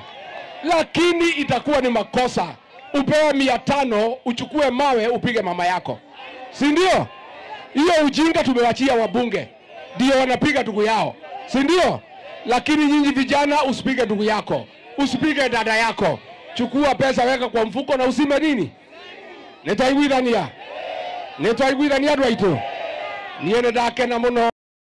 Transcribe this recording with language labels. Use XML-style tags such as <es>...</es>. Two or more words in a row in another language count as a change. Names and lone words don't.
<sw>Lakini itakuwa ni makosa upewe 500 uchukue mawe upige mama yako. Si ndio? Hiyo ujinga tumewachia wabunge. Ndio wanapiga ndugu yao. Si ndio? Lakini nyinyi vijana usipige ndugu yako, usipige dada yako. Chukua pesa weka kwa mfuko na usime nini?</sw> <ki>Nitaiguithania. Nitaiguithania andũ aitũ. Niĩ nĩ ndakena mũno.</ki>